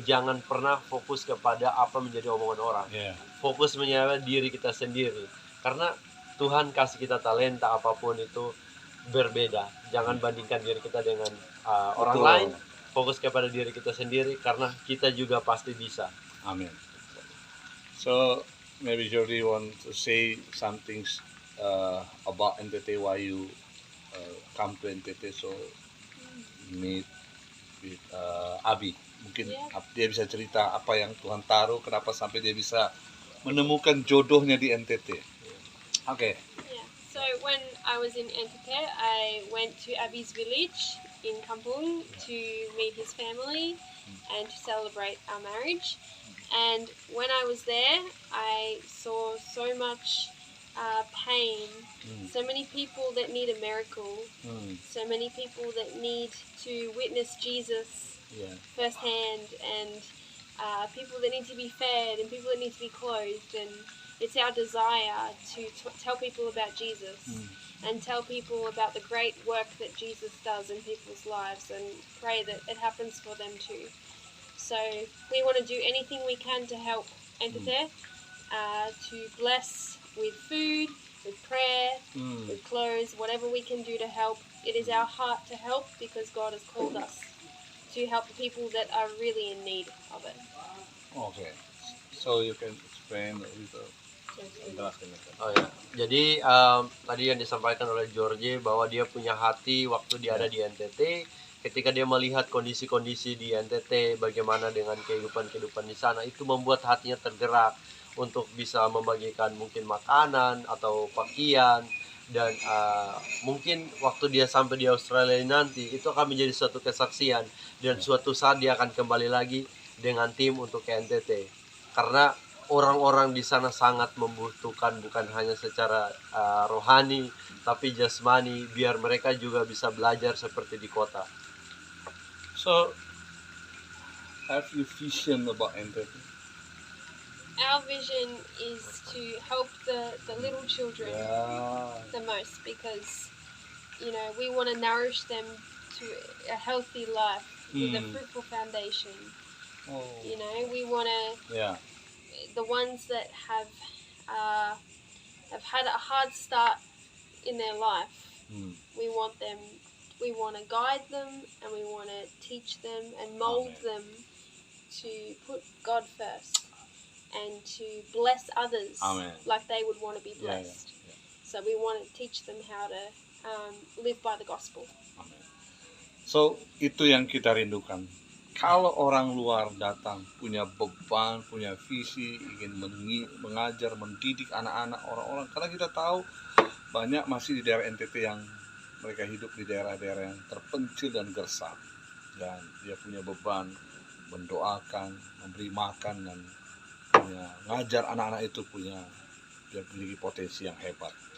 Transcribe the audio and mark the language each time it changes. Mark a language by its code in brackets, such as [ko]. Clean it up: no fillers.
[id] Jangan pernah fokus kepada apa menjadi omongan orang. Fokus menjadi diri kita sendiri. Karena Tuhan kasih kita talenta apapun itu berbeda. Jangan bandingkan diri kita dengan orang lain. Fokus kepada diri kita sendiri karena kita juga pasti bisa. Amin. [en] So maybe Jordi want to say something about NTT, why you come to NTT, so meet with Abi. [id] Mungkin dia bisa cerita apa yang Tuhan taruh, kenapa sampai dia bisa menemukan jodohnya di NTT. [en] Okay. So when I was in NTT, I went to Abi's village in Kampung to meet his family and to celebrate our marriage. And when I was there, I saw so much pain, so many people that need a miracle, so many people that need to witness Jesus firsthand, and people that need to be fed and people that need to be clothed. And it's our desire to tell people about Jesus and tell people about the great work that Jesus does in people's lives, and pray that it happens for them too. So we want to do anything we can to help NTT, to bless with food, with prayer, with clothes, whatever we can do to help. It is our heart to help because God has called us to help the people that are really in need of it. Okay. So you can explain a little. [id] Jelaskan. Oh ya, jadi tadi yang disampaikan oleh George bahwa dia punya hati waktu dia ada di NTT, ketika dia melihat kondisi-kondisi di NTT, bagaimana dengan kehidupan-kehidupan di sana, itu membuat hatinya tergerak untuk bisa membagikan mungkin makanan atau pakaian, dan mungkin waktu dia sampai di Australia nanti, itu akan menjadi suatu kesaksian, dan suatu saat dia akan kembali lagi dengan tim untuk ke NTT, karena orang-orang di sana sangat membutuhkan bukan hanya secara rohani tapi jasmani, biar mereka juga bisa belajar seperti di kota. [en] So, have you vision about NTT? Our vision is to help the little children Yeah. the most, because we want to nourish them to a healthy life with a fruitful foundation. Oh. We want to, Yeah. the ones that have had a hard start in their life, we want to guide them, and we want to teach them and mold them to put God first and to bless others. Amen. Like they would want to be Yeah, blessed. So we want to teach them how to live by the gospel. Amen. [id] So, itu yang kita rindukan. Kalau orang luar datang punya beban, punya visi, ingin mengajar, mendidik anak-anak orang-orang, karena kita tahu banyak masih di daerah NTT yang mereka hidup di daerah-daerah yang terpencil dan gersang, dan dia punya beban mendoakan, memberi makan, dan punya ngajar anak-anak itu dia memiliki potensi yang hebat.